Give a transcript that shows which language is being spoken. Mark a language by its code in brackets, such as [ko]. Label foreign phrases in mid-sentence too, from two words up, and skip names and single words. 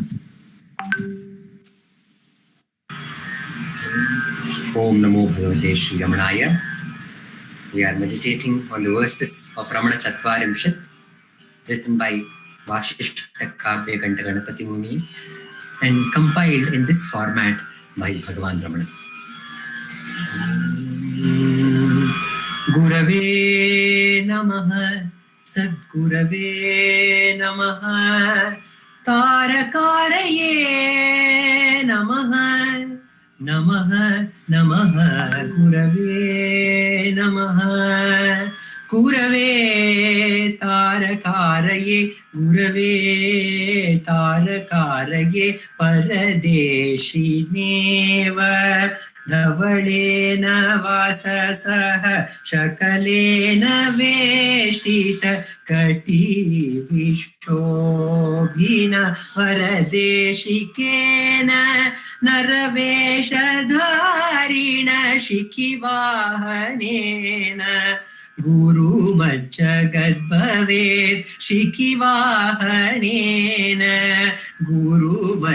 [sa] ॐ नमो भगवते श्री रमणाय. [en] We are meditating on the verses of Ramanacentre, written by Vashishta Kavya Ganta Ganapati Muni and compiled in this format by Bhagavan Ramana. [sa] गुरवे नमः सद्गुरवे नमः नमः नमः गुरवे नमः गुरवे तारकराये गुरवे तारकराये Gurave Tarakaraye परदेशिनेव धवलेन वाससः शकलेन वेष्टित कटि विशोभिना वरदेशिकेन नरवेषधारिणा शिखिवाहनेन गुरु मज्जगद्भवेत् शिखिवाहनेन गुरु Majjagadbhavet Shikivahanena Guru